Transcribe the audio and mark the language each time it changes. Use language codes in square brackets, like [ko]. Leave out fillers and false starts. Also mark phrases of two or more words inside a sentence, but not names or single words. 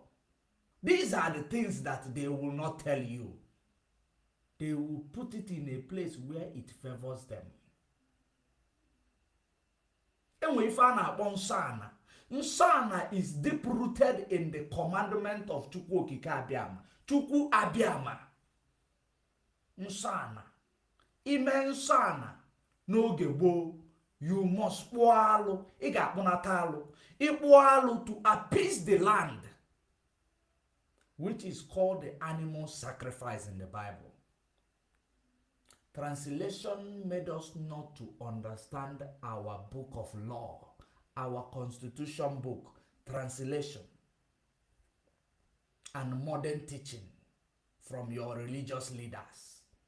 [en] These are the things that they will not tell you. They will put it in a place where it favors them. And we find out Nsana. Nsana is deep rooted in the commandment of Chukwu Okike Abiama. Chukwu Abiama. Nsana. [ig] Ime Nsana. N'oge gboo, [en] you must [ig] kpụọ ị ga-akpụnata alụ. [en] Ịkpụọ to appease the land, which is called the animal sacrifice in the Bible. Translation made us not to understand our book of law, our constitution book, translation, and modern teaching from your religious leaders.